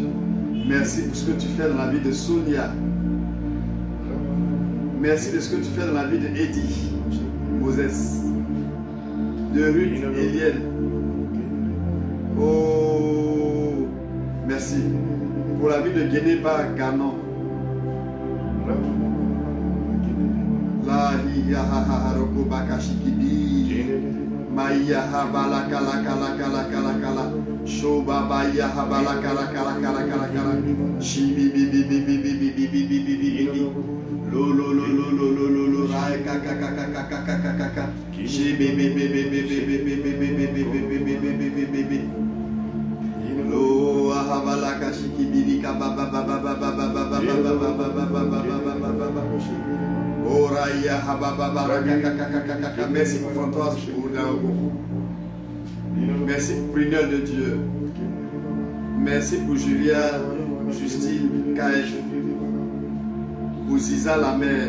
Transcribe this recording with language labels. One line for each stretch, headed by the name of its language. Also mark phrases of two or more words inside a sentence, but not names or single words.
French: Merci pour ce que tu fais dans la vie de Sonia. Merci de ce que tu fais dans la vie de Eddie, Moses, de Ruth, Eliel. Oh, merci pour la vie de Geneba Ganon. La hiyaha haroko bakashikidi. Maya habala kala kala kala kala kala. Shoba baya habala kala kala kala kala kala. Shibi bi bi bi bi bi bi bi bi bi bi bi. Lo lo lo lo lo lo lo lo. Rai ka ka ka ka ka ka ka ka ka ka. Shibi bi bi bi bi bi bi bi bi bi bi bi bi bi bi bi bi bi. Lo habala kashikidi ka ba ba ba ba ba ba ba ba ba ba ba ba ba ba ba ba. Merci pour Françoise, pour Naogo. Merci pour Brunel de Dieu. Merci pour Julia, Justine, Kaël. Pour Ziza la mère.